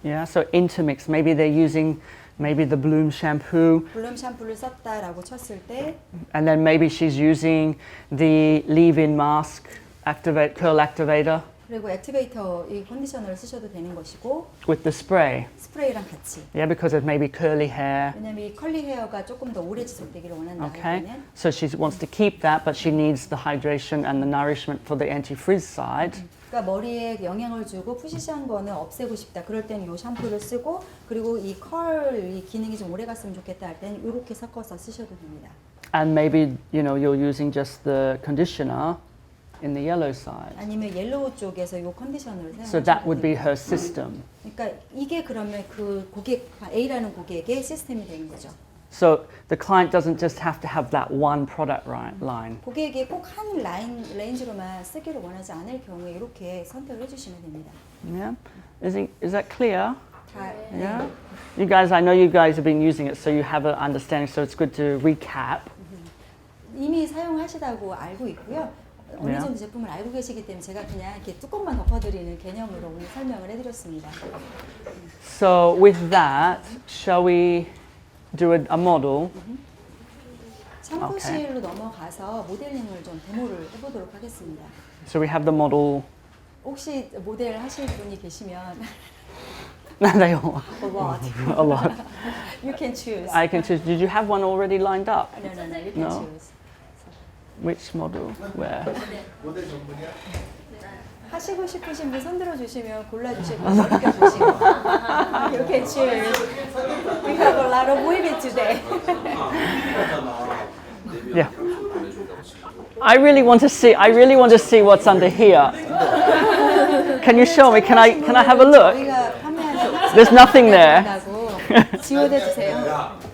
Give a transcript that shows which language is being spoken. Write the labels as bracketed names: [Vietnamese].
[English] Yeah, so intermix. Maybe they're using maybe the Bloom shampoo, [Korean] 블룸 샴푸를 썼다라고 쳤을 때 [English] and then maybe she's using the leave-in mask, curl activator [Korean] 그리고 액티베이터 이 컨디셔너를 쓰셔도 되는 것이고 [English] with the spray. [Korean] 스프레이랑 같이. [English] Yeah, because it may be curly hair. [Korean] 왜냐면 이 컬리 헤어가 조금 더 오래 지속되기를 원한다 할 [English] Okay, [Korean] 때는 [English] so she wants to keep that, but she needs the hydration and the nourishment for the anti-frizz side. [Korean] 그러니까 머리에 영향을 주고 푸시시한 거는 없애고 싶다. 그럴 때는 이 샴푸를 쓰고 그리고 이 이 기능이 좀 오래 갔으면 좋겠다 할 때는 이렇게 섞어서 쓰셔도 됩니다. [English] And maybe, you know, you're using just the conditioner in the yellow side. [Korean] 아니면 옐로우 쪽에서 이 컨디셔너를 [English] So [Korean] 사용하셔도 [English] that would be [Korean] 됩니다. [English] her system. [Korean] 그러니까 이게 그러면 그 고객 A라는 고객의 시스템이 되는 거죠. [English] So the client doesn't just have to have that one product line. [Korean] 고객이 꼭 한 레인지로만 쓰기를 원하지 않을 경우에 이렇게 선택을 해주시면 됩니다. [English] Yeah, is that clear? [Korean] 다, [English] Yeah. You guys, I know you guys have been using it, so you have an understanding. So it's good to recap. [Korean] 이미 사용하시다고 알고 있고요. 어느 네. 정도 제품을 알고 계시기 때문에 제가 그냥 이렇게 뚜껑만 덮어드리는 개념으로 오늘 설명을 해드렸습니다. [English] So with that, shall we do a model? [Korean] 샴푸실로 넘어가서 모델링을 좀 데모를 해보도록 하겠습니다. [English] So we have the model. [Korean] 혹시 모델 하실 분이 계시면 [English] They all a lot. a lot. You can choose. I can choose. Did you have one already lined up? No, you can No. choose. Which model? Where? [Korean] 모델 전문이야? 하시고 싶으신 분 손들어 주시면 골라주시고 이렇게 주시고 [English] You can choose. We have a lot of women today. Yeah. I really want to see what's under here. Can you show me? Can I have a look? [Korean] 저희가 판매하는 [English] There's nothing there. [Korean] 지원해 주세요.